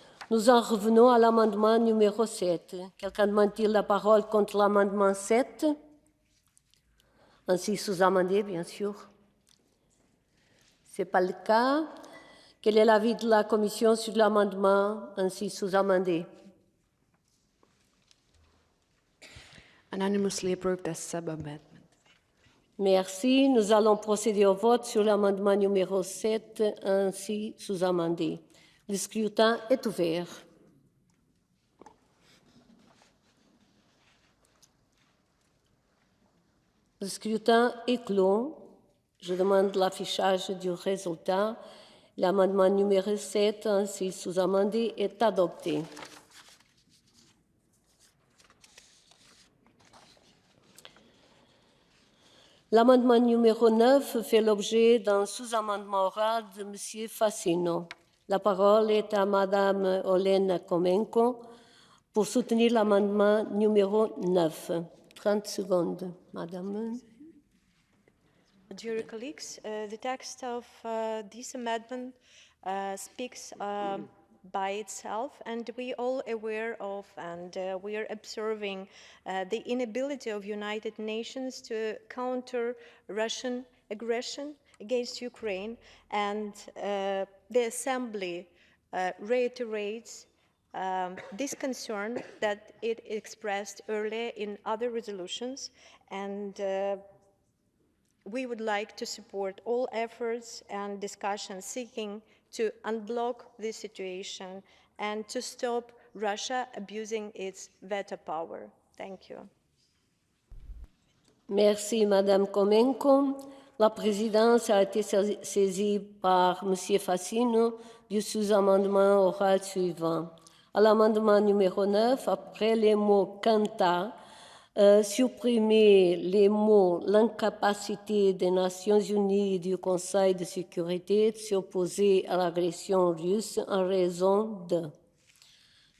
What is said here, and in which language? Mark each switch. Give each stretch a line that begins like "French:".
French: Nous en revenons à l'amendement numéro 7. Quelqu'un demande-t-il la parole contre l'amendement 7? Ainsi sous-amendé, bien sûr. Ce n'est pas le cas. Quel est l'avis de la Commission sur l'amendement ainsi sous-amendé?
English: Unanimously approved as sub-amendment.
French: Merci. Nous allons procéder au vote sur l'amendement numéro 7 ainsi sous-amendé. Le scrutin est ouvert. Le scrutin est clos. Je demande l'affichage du résultat. L'amendement numéro 7, ainsi sous-amendé, est adopté. L'amendement numéro 9 fait l'objet d'un sous-amendement oral de M. Fassino. La parole est à Mme Olena Komenko pour soutenir l'amendement numéro 9. 30 secondes, Madame.
English: Dear colleagues, the text of this amendment speaks by itself, and we all aware of and we are observing the inability of United Nations to counter Russian aggression against Ukraine, and the Assembly reiterates this concern that it expressed earlier in other resolutions, and we would like to support all efforts and discussions seeking to unblock this situation and to stop Russia abusing its veto power. Thank you.
French: Merci, Madame Komenko. La présidence a été saisie par M. Fassino du sous-amendement oral suivant. À l'amendement numéro 9, après les mots « quanta », supprimer les mots « l'incapacité des Nations Unies et du Conseil de sécurité de s'opposer à l'agression russe en raison de ».